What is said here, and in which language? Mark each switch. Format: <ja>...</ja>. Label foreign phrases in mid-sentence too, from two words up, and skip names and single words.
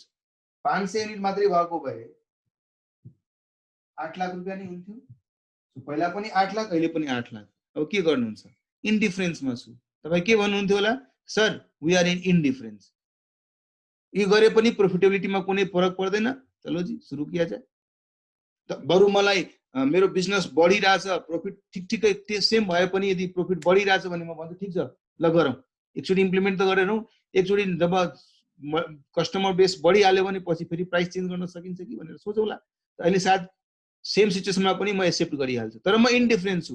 <ne>500 युनिट मात्रै भएको भए 8 लाख रुपैयाँ नै हुन्थ्यो। सो पहिला पनि 8 लाख, अहिले पनि 8 लाख। अब के गर्नुहुन्छ? इन्डिफरेन्समा छु। तपाई के भन्नुहुन्थ्यो होला?</ne> <en>sir we are in indifference,</en> <ne>यो गरे पनि प्रोफिटेबिलिटीमा कुनै फरक पर्दैन,</ne> <hi>चलो जी सुरु किया जाए।</hi> <ne>त बरु मलाई मेरो बिजनेस बढिरहेछ, प्रॉफिट ठिकै सेम भए पनि यदि प्रॉफिट बढिरहेछ भने म भन्छु ठीक छ, ल गरौँ, एकचोटी इम्प्लिमेन्ट त गरेनौ, एकचोटी जब</ne> <en>customer base</en> <ne>बढिहाल्यो भने पछि फेरि</ne> <en>price change</en> <ne>गर्न सकिन्छ कि भनेर सोचौला। अहिले सायद सेम सिचुएसनमा पनि म एक्सेप्ट गरिहाल्छु, तर म इन्डिफरेन्स छु।</ne>